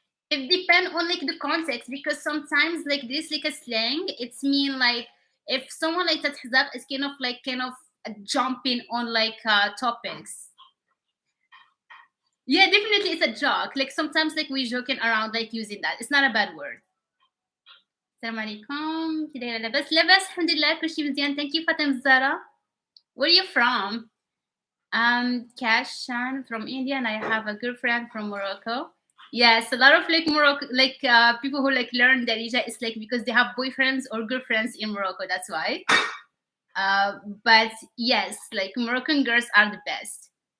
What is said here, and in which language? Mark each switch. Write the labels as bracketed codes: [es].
[en] It depends on like the context because sometimes like this like a slang, it's mean like if someone like that khazaq is kind of jumping on topics. Yeah, definitely it's a joke. Like sometimes like we joking around like using that. It's not a bad word. [ar] Assalamu alaikum. كده لاباس الحمد لله كل شيء مزيان. [en] Thank you Fatem Zara. Where are you from? Kashan from India, and I have a girlfriend from Morocco. Yes, a lot of like Morocco, people who like learn Darija is like because they have boyfriends or girlfriends in Morocco. That's why. But yes, like Moroccan girls are the best.